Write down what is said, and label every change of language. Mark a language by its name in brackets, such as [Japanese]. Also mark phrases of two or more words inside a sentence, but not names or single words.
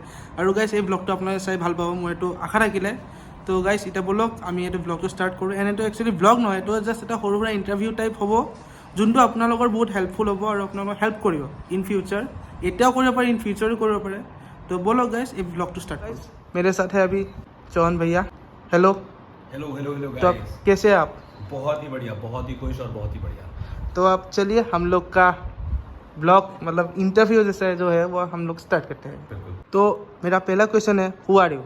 [Assamese] আৰু গাইজ এই ব্লগটো আপোনালোকে চাই ভাল পাব, মোৰ এইটো আশা থাকিলে। তো গাইজ এতিয়া ব'লক আমি এইটো ব্লগটো ষ্টাৰ্ট কৰোঁ। এনেটো একচুৱেলি ব্লগ নহয়, এইটো জাষ্ট এটা সৰু সুৰা [English] interview type [Assamese] হ'ব, যোনটো আপোনালোকৰ বহুত হেল্পফুল হ'ব আৰু আপোনালোকক হেল্প কৰিব [English] in future. [Assamese] এতিয়াও কৰিব পাৰে, [English] in futureও [Assamese] কৰিব পাৰে। তো ব'লক গাইজ এই ব্লগটো ষ্টাৰ্ট কৰোঁ। [Hindi] मेरे साथ है अभी चौहान भैया। हेलो [English] hello hello hello [Hindi] तो आप गाइस। कैसे हैं आप? बहुत ही बढ़िया, बहुत ही खुश और बहुत ही बढ़िया। तो आप चलिए हम लोग का ब्लॉग मतलब इंटरव्यू जैसे जो है वो हम लोग स्टार्ट करते हैं। बिल्कुल। तो मेरा पहला क्वेश्चन है, [English] who are you?